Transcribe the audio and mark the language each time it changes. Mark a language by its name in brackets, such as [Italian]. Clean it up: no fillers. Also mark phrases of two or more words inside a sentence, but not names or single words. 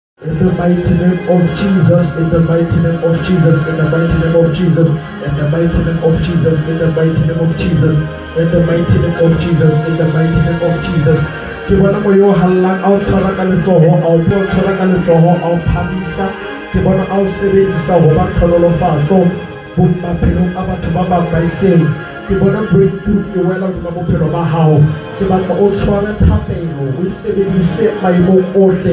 [English] In the mighty name of Jesus, in the mighty name of Jesus, in the mighty name of Jesus, in the mighty name of Jesus, in the mighty name of Jesus, in the mighty name of Jesus, in the mighty name of Jesus. [Southern Sotho] Ke bona moyo hallang a o tshwara ka letsoho, a o tshwara ka letsoho, a o phamisa. Ke bona a o sebedisa ho ba tlhonolofatso bo maphelong a batho ba bang ba itseng. Ke bona breakthrough e wela hodima bophelo ba hao. Ke batla o tshware thapelo, o e sebedise maemong ohle.